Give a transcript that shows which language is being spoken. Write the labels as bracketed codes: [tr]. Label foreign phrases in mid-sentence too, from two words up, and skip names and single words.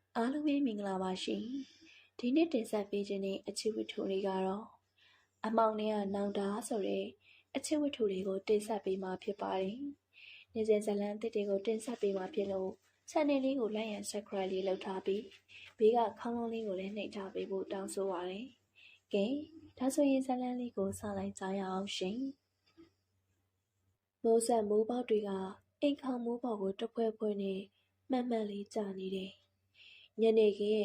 [my] အားလုံးပဲမင်္ဂလာပါရှင်ဒီနေ့တင်ဆက်ပေးခြင်းတဲ့အချစ်ဝတ္ထုတွေကတော့အမောင်နဲ့နောင်တာဆိုတဲ့အချစ်ဝတ္ထု တွေကိုတင်ဆက်ပေးမှာဖြစ်ပါတယ်နေ့စဉ်ဇလန်းအသစ်တွေကိုတင်ဆက်ပေးမှာဖြစ်လို့ channel လေးကို [en] like and subscribe [my] လေးလုပ်ထားပြီးဘေးကခေါင်းလုံးလေးကိုလည်းနှိပ်ထားပေးဖို့တောင်းဆိုပါရစေကဲဒါဆိုရင်ဇလန်းလေးကိုစလိုက်ကြရအောင်ရှင်မိုးဆက်မိုးပေါက်တွေကအိမ်ခေါင်မိုးပေါက်ကိုတဖွဲဖွဲနဲ့မှန်မှန်လေးကြာနေတယ်ညနေခင်း